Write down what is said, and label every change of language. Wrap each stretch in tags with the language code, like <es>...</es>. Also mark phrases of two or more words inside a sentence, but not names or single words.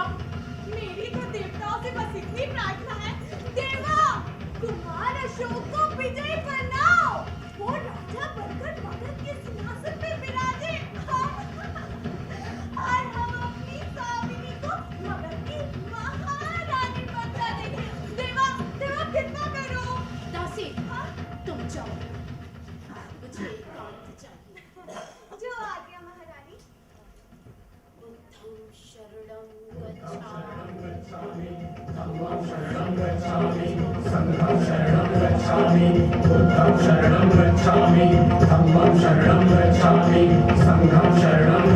<hi>मेरी तो देवताओं से बस इतनी प्रार्थना है, देवा कुमार अशोक को विजयी बनाओ, वो राजा बनकर मगध के सिंहासन पे विराजे और हम अपनी स्वामिनी को मगध की महारानी बनता देखें। देवा देवा कितना करो। दासी तुम जाओ, मुझे एकांत चाहिए। जो आज्ञा महारानी।</hi> <pi>बुद्धं शरणं गच्छामि, धम्मं शरणं गच्छामि, संघं शरणं गच्छामि, बुद्धं शरणं गच्छामि, धम्मं शरणं गच्छामि, संघं शरणं</pi>